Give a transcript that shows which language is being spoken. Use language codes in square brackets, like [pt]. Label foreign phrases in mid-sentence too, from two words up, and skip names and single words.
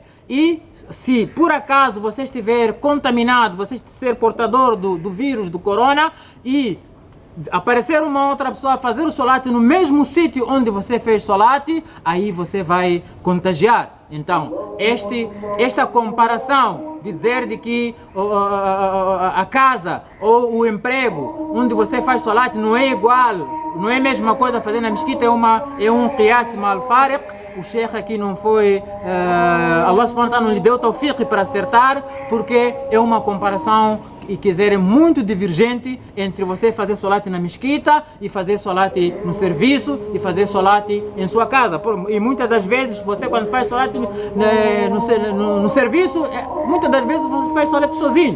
[pt] E se por acaso você estiver contaminado, você estiver portador do vírus do corona e aparecer uma outra pessoa a fazer o solat no mesmo sítio onde você fez solat, aí você vai contagiar. Então, esta comparação de dizer de que a casa ou o emprego onde você faz solat não é igual, não é a mesma coisa fazer na mesquita, é um [ar] قياس مع الفارق. [pt] O Sheikh aqui não foi, [ar] الله سبحانه وتعالى [pt] não lhe deu tawfiq para acertar, porque é uma comparação e quiser muito divergente entre você fazer solat na mesquita e fazer solat no serviço e fazer solat em sua casa. E muitas das vezes você quando faz solat no serviço, muitas das vezes você faz solat sozinho.